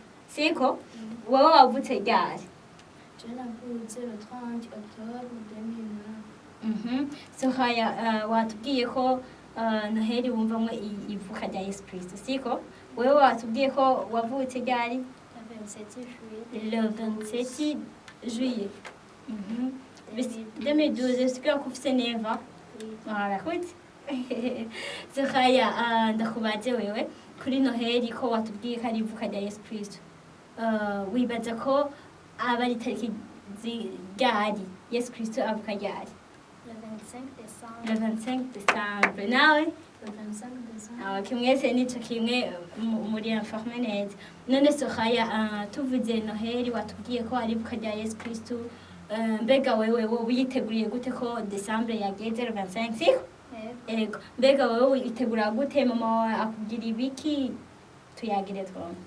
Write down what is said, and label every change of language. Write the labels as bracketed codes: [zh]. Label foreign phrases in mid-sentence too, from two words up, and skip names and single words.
[rn] Siko? Wowe wavutse ryari? [fr] Je navutse le 30 octobre 2009. [rn] Sohaya watubwiye ko Noheli wumvamwe ivuka rya Yesu Kristo. Siko? Wewe watubwiye ko wavutse ryari? [fr] Le 27 juillet. Le 27 juillet. 2012, est-ce que vous [rn] ufite neva? [fr] Voilà, kuti. [rn] Sohaya ndakubaze wewe kuri Noheli ko watubwiye ko ari ivuka rya Yesu Kristo. Wibaza ko aba ari tariki ryari Yesu Kristo avuka ryari? [fr] Le 25 décembre. Le 25 décembre. Nawe? Le 25 décembre. [rn] Kimwese nico kimwe muri informe neza. None Sohaya tuvuze Noheli watubwiye ko ari ivuka rya Yesu Kristo. Mbega wewe witeguriye gute ko December yageze le 25 siko? Ego. Mbega wewe witegura gute mama wawe akubwira ibiki tuyagire twombi?